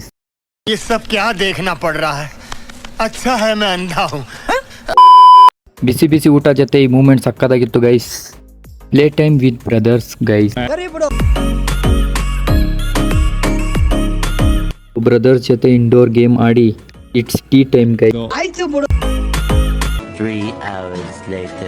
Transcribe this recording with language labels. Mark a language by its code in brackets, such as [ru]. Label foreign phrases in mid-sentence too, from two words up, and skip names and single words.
[hi] ये सब क्या देखना पड़ रहा है? अच्छा है मैं अंधा हूँ. [kn] ಬಿಸಿ ಬಿಸಿ ಊಟ ಜೊತೆ ಈ ಮೂಮೆಂಟ್ ಸಕ್ಕತ್ತಾಗಿತ್ತು ಗೈಸ್. [en] play time with brothers guys. ಬ್ರದರ್ಸ್ ಜೊತೆ indoor game ಆಡಿ it's tea time guys. 3 hours later.